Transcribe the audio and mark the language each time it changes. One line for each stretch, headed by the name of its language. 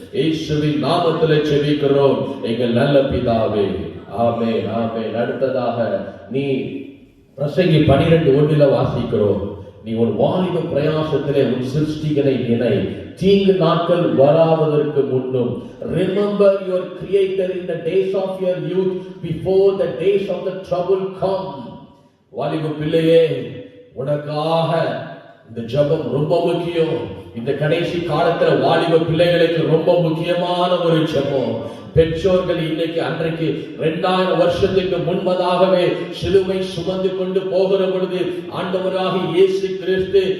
Tamil: இயேசுவின் நாமத்திலே ஜெபிக்கிறோம் எங்கள் நல்ல பிதாவே, ஆமென், ஆமென். அடுத்ததாக நீ பிரசங்கி 12:1 வாசிக்கிறோம். நீ உன் வாலிப பிரயாசத்திலே உன் சிருஷ்டிகளை நினை, தீங்கு நாட்கள் வராவதற்கு முன்னும்.
English: Remember your creator in the days of your youth, before the days of the trouble come.
Tamil: வாலிப பிள்ளையே, உனக்காக இந்த ஜெபம் ரொம்ப முக்கியம். இந்த கடைசி காலத்துல வாலிப பிள்ளைகளுக்கு ரொம்ப முக்கியமான ஒரு ஜெபம். பெற்றோர்கள் இன்னைக்கு அன்றைக்கு 2000 வருஷத்துக்கு முன்பதாகவே சிலுவை சுமந்து கொண்டு போகிற பொழுது ஆண்டவராக இயேசு கிறிஸ்து